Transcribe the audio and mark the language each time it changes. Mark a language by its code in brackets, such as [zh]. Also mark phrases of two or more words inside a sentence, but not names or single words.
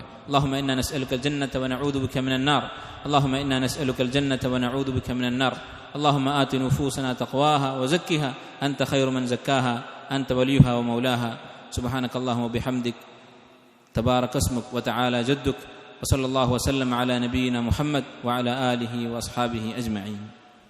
[ar] اللهم إنا نسألك الجنة ونعوذ بك من النار. اللهم إنا نسألك الجنة ونعوذ بك من النار. اللهم آت نفوسنا تقواها وزكها أنت خير من زكاها أنت وليها ومولاها. سبحانك اللهم وبحمدك تبارك اسمك وتعالى جدك. وصلى الله وسلم على نبينا محمد وعلى آله وأصحابه أجمعين.